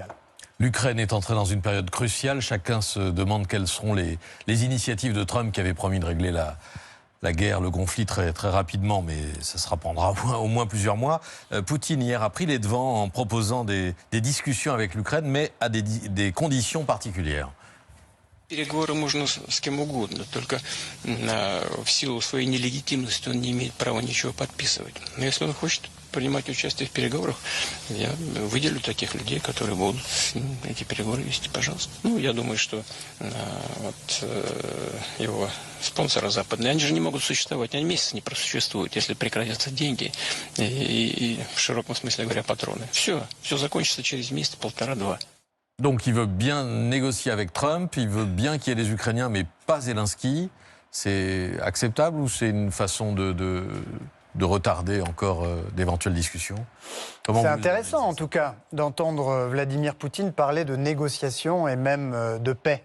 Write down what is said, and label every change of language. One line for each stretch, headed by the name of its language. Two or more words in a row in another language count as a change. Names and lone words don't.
French: L'Ukraine est entrée dans une période cruciale. Chacun se demande quelles seront les initiatives de Trump qui avait promis de régler la guerre, le conflit très, très rapidement, mais ça se prendra au moins plusieurs mois. Poutine, hier, a pris les devants en proposant des discussions avec l'Ukraine, mais à des conditions particulières.
Russian: Переговоры можно с кем угодно, только в силу своей нелегитимности он не имеет права ничего подписывать. Но если он хочет принимать участие в переговорах, я выделю таких людей, которые будут эти переговоры вести, пожалуйста. Ну, я думаю, что его спонсоры западные, они же не могут существовать, они месяц не просуществуют, если прекратятся деньги и в широком смысле говоря, патроны. Все закончится через месяц, полтора-два.
French: Donc il veut bien négocier avec Trump, il veut bien qu'il y ait des Ukrainiens, mais pas Zelensky. C'est acceptable ou c'est une façon de retarder encore d'éventuelles discussions? C'est intéressant en tout cas d'entendre Vladimir Poutine parler de négociations et même de paix.